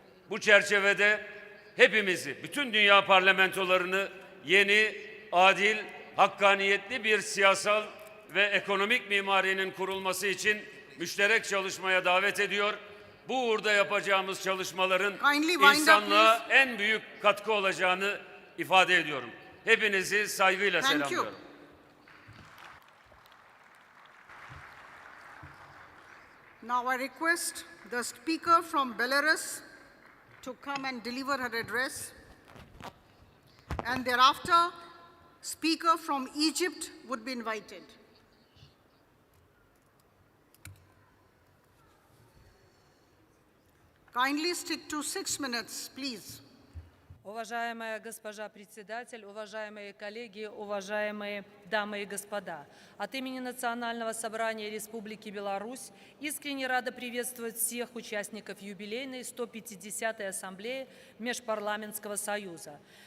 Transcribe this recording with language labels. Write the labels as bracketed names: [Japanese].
[Turkish] Bu çerçevede hepimizi, bütün dünya parlamentolarını yeni, adil, hakkaniyetli bir siyasal ve ekonomik mimarinin kurulması için müşterek çalışmaya davet ediyor. Bu uğurda yapacağımız çalışmaların insanlığa en büyük katkı olacağını ifade ediyorum. Hepinizi saygıyla selamlıyorum. [English] Now I request the speaker from Belarus to come and deliver her address. And thereafter, speaker from Egypt would be invited. Kindly stick to 6 minutes, please. [Russian] Уважаемая госпожа председатель, уважаемые коллеги, уважаемые дамы и господа! От имени Национального собрания Республики Беларусь искренне рада приветствовать всех участников юбилейной 150-й Ассамблеи Межпарламентского союза.